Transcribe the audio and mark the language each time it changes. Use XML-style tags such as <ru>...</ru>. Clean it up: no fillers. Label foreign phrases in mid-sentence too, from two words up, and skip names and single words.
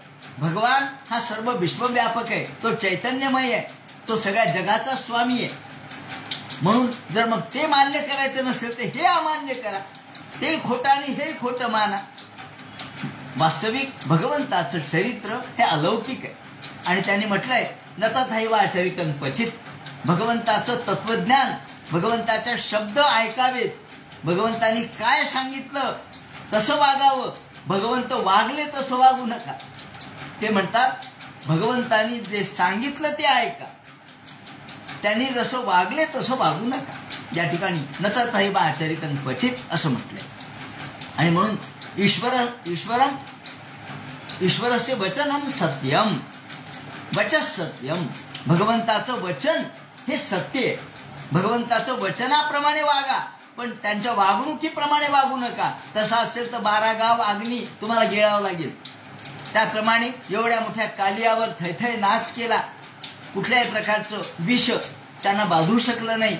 <mr>भगवान हा सर्व विश्वव्यापक आहे. तो चैतन्यमय आहे. तो सगळ्या जगाचा स्वामी आहे. म्हणून जर मग ते मान्य करायचं नसेल तर हे अमान्य करा, ते खोटं आणि हे खोटं माना. वास्तविक भगवंताचं चरित्र हे अलौकिक आहे आणि त्यांनी म्हटलंय</mr> <sa>न तथैवा चरितं क्वचित.</sa> <mr>भगवंताचं तत्वज्ञान, भगवंताच्या शब्द ऐकावेत, भगवंतानी काय सांगितलं तसं वागावं, भगवंत वागले तसं वागू नका. ते म्हणतात भगवंतानी जे सांगितलं ते ऐका, त्यांनी जसं वागले तसं वागू नका. या ठिकाणी</mr> <sa>न तथैवा चरितं क्वचित</sa> <mr>असं म्हटलंय. आणि म्हणून</mr> <sa>ईश्वरस्य वचनम सत्यम, वचः सत्यम.</sa> <mr>भगवंताचं वचन हे सत्य आहे. भगवंताचं वचनाप्रमाणे वागा, पण त्यांच्या वागणुकीप्रमाणे वागू नका. तसं असेल तर 12 गाव अग्नी तुम्हाला गिळावं लागेल. त्याप्रमाणे एवढ्या मोठ्या कालियावर थैथै नाच केला, कुठल्याही प्रकारचं विष त्यांना बाधू शकलं नाही.</mr>